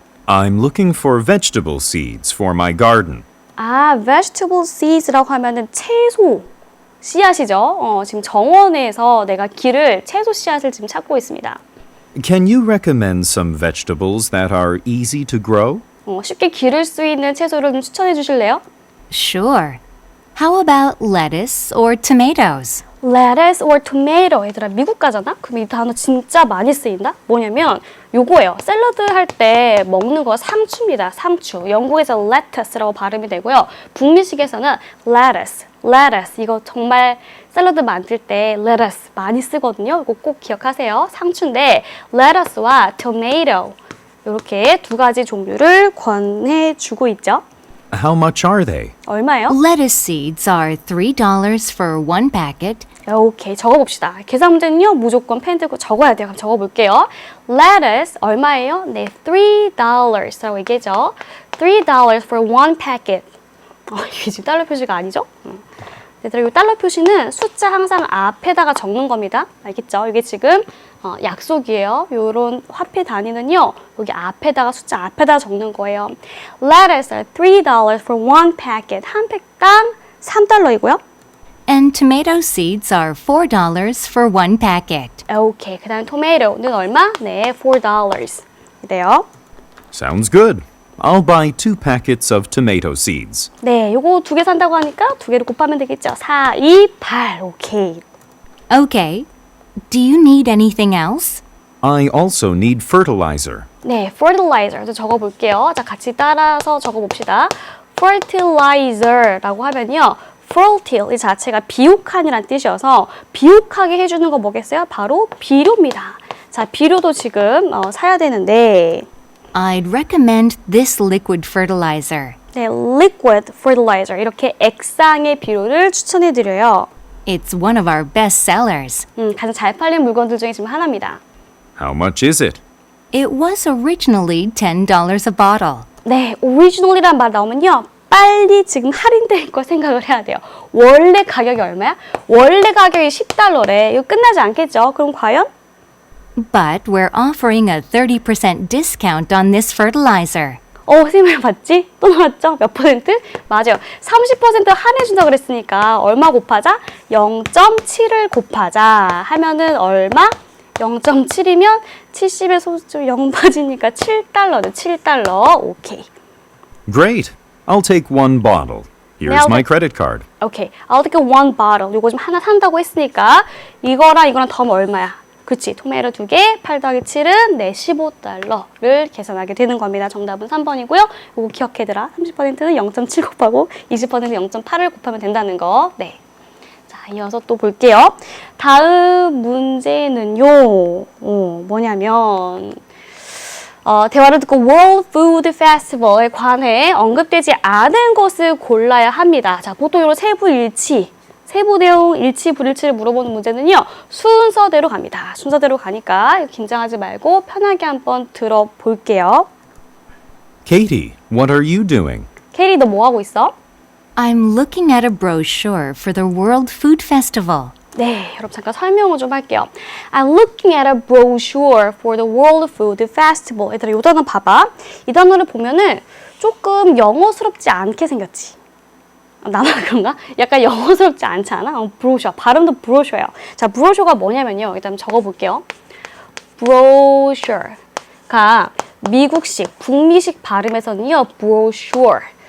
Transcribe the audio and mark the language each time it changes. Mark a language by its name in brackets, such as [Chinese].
[English] I'm looking for vegetable seeds for my garden. [Korean] 아, vegetable seeds라고 하면은 채소 씨앗이죠. 지금 정원에서 내가 채소 씨앗을 지금 찾고 있습니다. [English] Can you recommend some vegetables that are easy to grow? [Korean] 쉽게 기를 수 있는 채소를 좀 추천해 주실래요? [English] Sure. How about lettuce or tomatoes? lettuce or tomato. [Korean] 얘들아, 미국 가잖아? 그럼 이 단어 진짜 많이 쓰인다? 뭐냐면 요거예요. 샐러드 할 때 먹는 거 상추입니다. 상추. 영국에서 lettuce라고 발음이 되고요. 북미식에서는 lettuce. 이거 정말 샐러드 만들 때 lettuce 많이 쓰거든요. 이거 꼭 기억하세요. 상추인데 lettuce와 tomato 이렇게 두 가지 종류를 권해주고 있죠. [English] How much are they? [Korean] 얼마예요? [English] Lettuce seeds are $3 for one packet. [Korean] 오케이, 적어봅시다. 계산 문제는요, 무조건 펜 들고 적어야 돼요. 그럼 적어볼게요. lettuce 얼마예요? 네, $3라고 얘기하죠. [English] $3 for one packet. [Korean] 이게 지금 달러 표시가 아니죠? 얘들아, 이 달러 표시는 숫자 항상 앞에다가 적는 겁니다. 알겠죠? 이게 지금 약속이에요. 요런 화폐 단위는요, 여기 앞에다가 숫자 앞에다가 적는 거예요. [English] lettuce are $3 for one packet. [Korean] 한 팩당 3달러이고요. [English] And tomato seeds are $4 for one packet. [Korean] 오케이, 그 다음에 tomato는 얼마? 네, $4. 이래요. [English] Sounds good. I'll buy 2 packets of tomato seeds. [Korean] 네, 요거 2개 산다고 하니까 2개를 곱하면 되겠죠. 4, 2, 8. 오케이. [English] Okay. Do you need anything else? I also need fertilizer. [Korean] 네, fertilizer. 적어볼게요. 자, 같이 따라서 적어봅시다. fertilizer라고 하면요. fertile 이 자체가 비옥한이란 뜻이어서 비옥하게 해주는 거 뭐겠어요? 바로 비료입니다. 자, 비료도 지금 사야 되는데 [English] I'd recommend this liquid fertilizer. [Korean] 네, liquid fertilizer 이렇게 액상의 비료를 추천해드려요. [English] It's one of our best sellers. [Korean] 가장 잘 팔린 물건들 중에 지금 하나입니다. [English] How much is it? It was originally $10 a bottle. [Korean] 네, original이란 말 나오면요. 빨리 지금 할인될 거 생각을 해야 돼요. 원래 가격이 얼마야? 원래 가격이 $10래. 이거 끝나지 않겠죠? 그럼 과연? But we're offering a 30% discount on this fertilizer. 선생님 봤지? 또 나왔죠? 몇 퍼센트? 맞아요. 30% 할인해준다 그랬으니까 얼마 곱하자? 0.7을 곱하자 하면은 얼마? 0.7이면 70에 소수 0 빠지니까 $7네. $7. 오케이. [English] Great. I'll take 1 bottle. Here's Now my the- credit card. 오케이. I'll take one bottle. [Korean] 이거 좀 하나 산다고 했으니까 이거랑 더하면 얼마야? 그치. 토마토 2개, 8 더하기 7은 네, $15를 계산하게 되는 겁니다. 정답은 3번이고요. 이거 기억해두라. 30%는 0.7 곱하고 20%는 0.8을 곱하면 된다는 거. 네. 자, 이어서 또 볼게요. 다음 문제는요. 뭐냐면 대화를 듣고 World Food Festival에 관해 언급되지 않은 것을 골라야 합니다. 자, 보통 이런 세부 내용 일치, 불일치를 물어보는 문제는요. 순서대로 갑니다. 순서대로 가니까 긴장하지 말고 편하게 한번 들어볼게요. [English] Katie, what are you doing? [Korean] 케리, 너 뭐 하고 있어? [English] I'm looking at a brochure for the World Food Festival. [Korean] 네, 여러분 잠깐 설명을 좀 할게요. [English] I'm looking at a brochure for the World Food Festival. [Korean] 얘들아, 이 단어 봐봐. 이 단어를 보면은 조금 영어스럽지 않게 생겼지. 나만 그런가? 약간 영어스럽지 않지 않아? 브로셔. 발음도 브로셔예요. 자, 브로셔가 뭐냐면요. 일단 적어볼게요. 브로셔가 미국식, 북미식 발음에서는요. 브로셔.